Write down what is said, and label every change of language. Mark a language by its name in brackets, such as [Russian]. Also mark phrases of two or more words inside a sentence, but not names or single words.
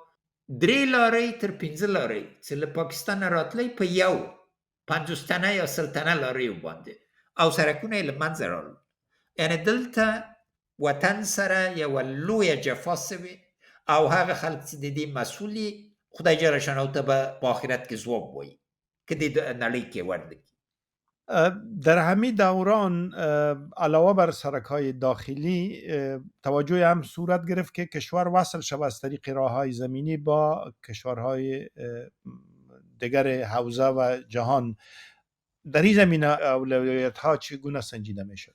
[Pashto] 3 لارۍ تر 5 لارۍ چې له پاکستانه راتلی په یو 50 تنه یا 100 تنه لاریو باندې او سړکونه یې له منځه راړل یعنې دلته وطن سره یوه لویه جفا سوې او هغه خلک چې د دې مسؤل خدای [Arabic] جل شانه [Pashto] ته به په آخرت کې ځواب وایي که د نړۍ کې ورده کی [Persian] در همین دوران علاوه بر سرک‌های داخلی توجه هم صورت گرفت که کشور وصل شود از طریق راه‌های زمینی با کشورهای دیگر حوزه و جهان. در این زمینه اولویت‌ها چگونه سنجیده می‌شد؟